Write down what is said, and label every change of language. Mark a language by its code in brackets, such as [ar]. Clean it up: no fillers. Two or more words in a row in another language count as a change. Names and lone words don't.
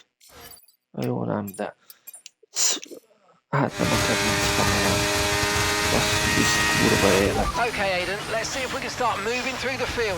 [hu] Jó, nem, de... Hát nem a kedvenc pályán. Azt hisz kurva élet. [en] Okay, Aiden, let's see if we can start moving through the field.